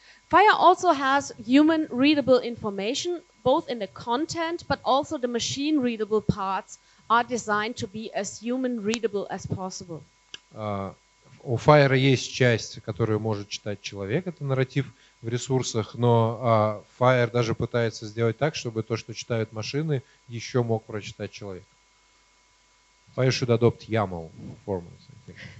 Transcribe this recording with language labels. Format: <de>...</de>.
<en>FHIR also has human-readable information, both in the content, but also the machine-readable parts are designed to be as human-readable as possible.</en> <ru>У FHIR есть часть, которую может читать человек, это нарратив в ресурсах, но FHIR даже пытается сделать так, чтобы то, что читают машины, еще мог прочитать человек.</ru> <en>FHIR should adopt YAML formats, I think.</en>